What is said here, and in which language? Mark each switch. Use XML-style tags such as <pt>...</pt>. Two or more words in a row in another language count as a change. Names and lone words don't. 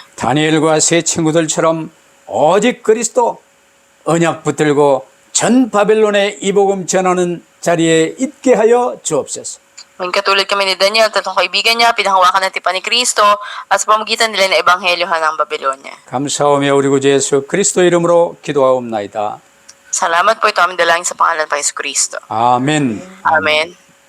<ko>다니엘과 세 친구들처럼 오직 그리스도 언약 붙들고 전 바벨론의 이복음 전하는 자리에 있게 하여 주옵소서.</ko> <tl>Maging katulad kami ni Daniel, tatlong kaibigan niya, pinanghawakan ng tipan ni Kristo at sa pamagitan nila na ebanghelyohan ng Babylonia.</tl> <ko>감사하며 우리 구주 예수 그리스도 이름으로 기도하옵나이다.</ko> <tl>Salamat po ito aming dalangin sa pangalan ng Panginoon Kristo.</tl> <ko>아멘.</ko> <tl>Amen.</tl>